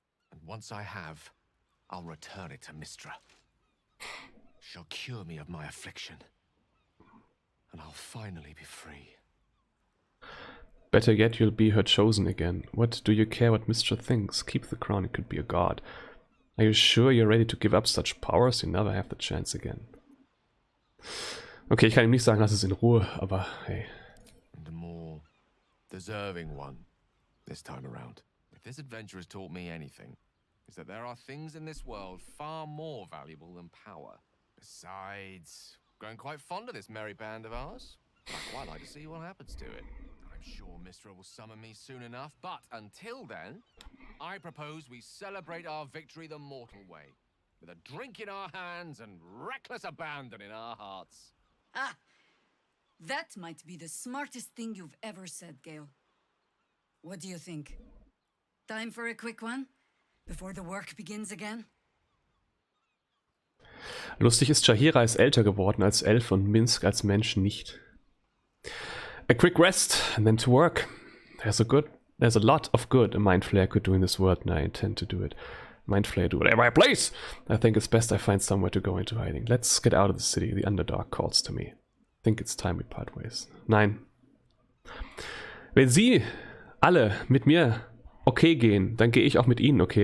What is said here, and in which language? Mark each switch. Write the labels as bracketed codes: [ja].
[en] And once I have, I'll return it to Mistra. She'll cure me of my affliction. And I'll finally be free. Better yet, you'll be her chosen again. What do you care what Mistra thinks? Keep the crown, it could be a god. Are you sure you're ready to give up such powers? You never have the chance again. [de] Okay, ich kann ihm nicht sagen, lass es in Ruhe, aber hey. [en] The more deserving one this time around. If this adventure has taught me anything, is that there are things in this world far more valuable than power. Besides, growing quite fond of this merry band of ours. I'd quite like to see what happens to it. I'm sure Mistra will summon me soon enough, but until then, I propose we celebrate our victory the mortal way, with a drink in our hands and reckless abandon in our hearts. Ah, that might be the smartest thing you've ever said, Gale. What do you think? Time for a quick one? Before the work begins again? [de] Lustig ist, Jaheira ist älter geworden als Elf und Minsk als Mensch nicht. [en] A quick rest and then to work. There's a lot of good a Mind Flayer could do in this world, and I intend to do it. Mind Flayer, do whatever I please! I think it's best I find somewhere to go into hiding. Let's get out of the city, the Underdark calls to me. Think it's time we part ways. [de] Nein. Wenn Sie alle mit mir okay gehen, dann gehe ich auch mit Ihnen okay.